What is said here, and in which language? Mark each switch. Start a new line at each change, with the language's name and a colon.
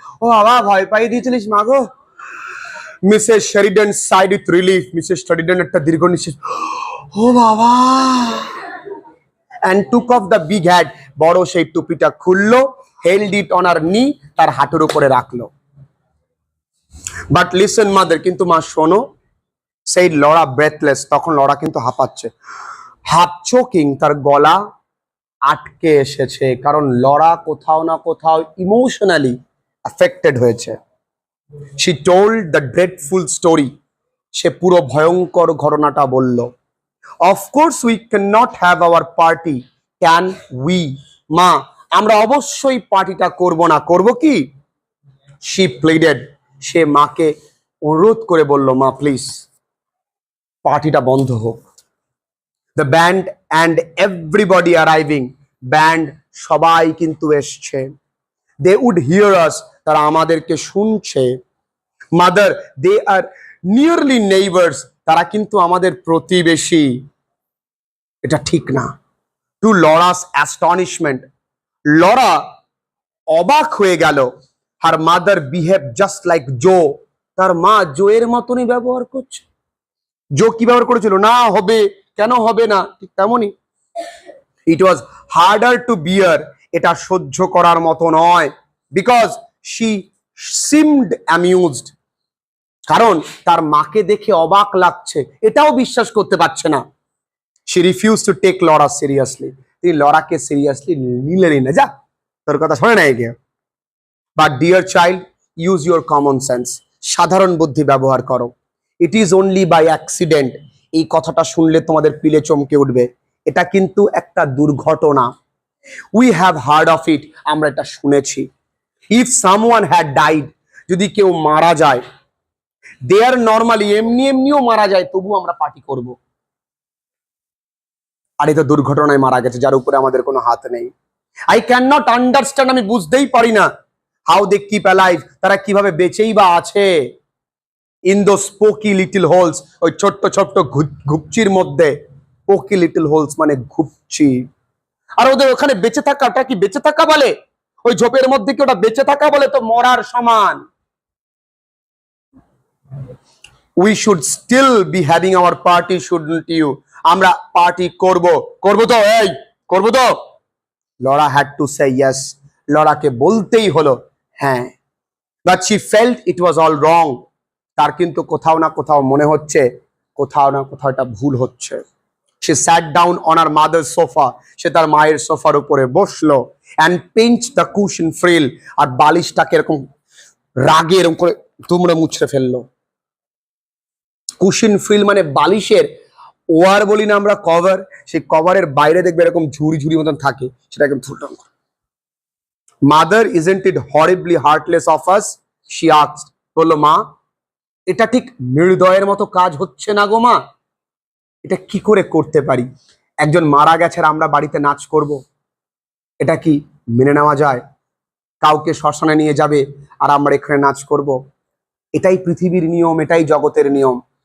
Bangla: ও বাবা, ভয় পাই দিয়েছিলিস মা গো। Mrs শেরিডন
English: Sighed with relief.
Bangla: Mrs শেরিডন একটা দীর্ঘ নিঃশ্বাস, ও বাবা,
English: and took off the big hat.
Bangla: বড় সেই টুপিটা খুললো,
English: held it on her knee,
Bangla: তার হাঁটুর উপরে রাখলো।
English: But listen mother,
Bangla: কিন্তু মা শোনো,
English: said Laura breathless.
Bangla: তখন লরা কিন্তু হাঁপাচ্ছে, হাফ চোকিং, তার গলা আটকে এসেছে, কারণ লরা কোথাও না কোথাও ইমোশনালি অ্যাফেক্টেড হয়েছে।
English: She told the dreadful story.
Bangla: সে পুরো ভয়ঙ্কর ঘটনাটা বলল।
English: Of course we cannot have our party. Can we?
Bangla: মা, আমরা অবশ্যই পার্টিটা করব না। করব কি?
English: She pleaded.
Bangla: সে মাকে অনুরোধ করে বলল, মা প্লিজ পার্টিটা বন্ধ হোক।
English: The band and everybody arriving.
Bangla: Band সবাই কিন্তু এসছে।
English: They would hear us.
Bangla: তারা আমাদেরকে শুনছে।
English: Mother, they are nearly neighbors.
Bangla: তারা কিন্তু আমাদের প্রতিবেশী। এটা ঠিক না।
English: To Laura's astonishment,
Bangla: লরা অবাক হয়ে গেল।
English: Her mother behaved just like Joe.
Bangla: তার মা জোয়ের মতনই ব্যবহার করছে। জো কি ব্যবহার করেছিল? না হবে, কেন হবে না, ঠিক তেমনই।
English: It was harder to bear.
Bangla: এটা সহ্য করার মতো নয়।
English: Because she seemed amused.
Bangla: কারণ তার মাকে দেখে অবাক লাগছে, এটাও বিশ্বাস করতে পারছে না।
English: She refused to take Laura seriously.
Bangla: তিনি লরাকে সিরিয়াসলি নিলেনই না। যা, তোর কথা শোনে নাই কে।
English: But dear child, use your common sense.
Bangla: সাধারণ বুদ্ধি ব্যবহার করো।
English: It is only by accident.
Bangla: এই কথাটা শুনলে তোমাদের পিলে চমকে উঠবে। এটা কিন্তু একটা দুর্ঘটনা।
English: We have heard of it.
Bangla: আমরা এটা শুনেছি।
English: If someone had died,
Bangla: যদি কেউ মারা যায়,
English: they are normally,
Bangla: এমনিও মারা যায়, তবু আমরা পার্টি করব। আর এটা দুর্ঘটনায় মারা গেছে, যার উপরে আমাদের কোনো হাত নেই।
English: I cannot understand.
Bangla: আমি বুঝতেই পারি না।
English: How they keep alive.
Bangla: তারা কিভাবে বেঁচেই বা আছে।
English: In those spooky little holes.
Bangla: ওই ছোট্ট ছোট্ট ঘুপচির মধ্যে।
English: Spooky little holes
Bangla: মানে ঘুপচি। আর ওদের ওখানে বেঁচে থাকাটা কি বেঁচে থাকা বলে? ওই ঝোপের মধ্যে কি ওটা বেঁচে থাকা বলে? তো মরার সমান।
English: We should still be having our party, shouldn't you?
Bangla: আমরা পার্টি করব তো, এই করব তো।
English: Laura had to say yes.
Bangla: লরাকে বলতেই হলো হ্যাঁ।
English: But she felt it was all wrong.
Bangla: তার কিন্তু কোথাও না কোথাও মনে হচ্ছে, কোথাও না কোথাও এটা ভুল হচ্ছে।
English: She sat down on her mother's sofa.
Bangla: সে তার মায়ের সোফার উপরে বসলো
English: and pinched the cushion frill.
Bangla: আর বালিশটাকে এরকম রাগে এরকম করে দুমড়ে মুছড়ে ফেললো। কুশন ফ্রিল মানে বালিশের ওয়ার বলি না আমরা, কভার, সেই কভারের বাইরে দেখবে এরকম ঝুড়ি মতন থাকে, সেটা একদম থুটাম।
English: Mother, isn't it horribly heartless of us? She asked.
Bangla: বললো, মা এটা ঠিক নির্দয়ের মতো কাজ হচ্ছে না গো মা। এটা কি করে করতে পারি? একজন মারা গেছে আর আমরা বাড়িতে নাচ করব, এটা কি মেনে নেওয়া যায়? কাউকে শ্মশানে নিয়ে যাবে আর আমরা এখানে নাচ করব? এটাই পৃথিবীর নিয়ম, এটাই জগতের নিয়ম।